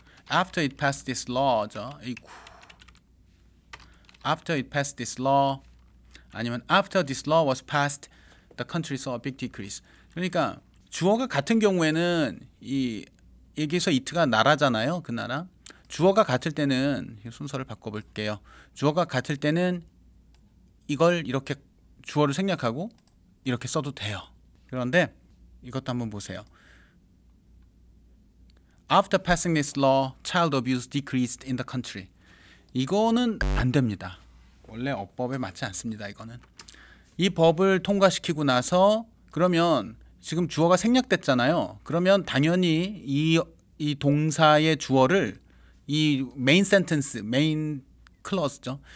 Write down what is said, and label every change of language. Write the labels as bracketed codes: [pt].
[en] After it passed this law죠. After it passed this law [ko] 아니면 [en] after this law was passed, the country saw a big decrease. [ko] 그러니까 주어가 같은 경우에는 여기서 it가 나라잖아요. 그 나라. 주어가 같을 때는 순서를 바꿔볼게요. 주어가 같을 때는 이걸 이렇게 주어를 생략하고 이렇게 써도 돼요. 그런데 이것도 한번 보세요. [en] After passing this law, child abuse decreased in the country. [ko] 이거는 안 됩니다. 원래 어법에 맞지 않습니다. 이거는 이 법을 통과시키고 나서 그러면 지금 주어가 생략됐잖아요. 그러면 당연히 이 동사의 주어를 이 메인 센텐스, 메인 클러즈죠.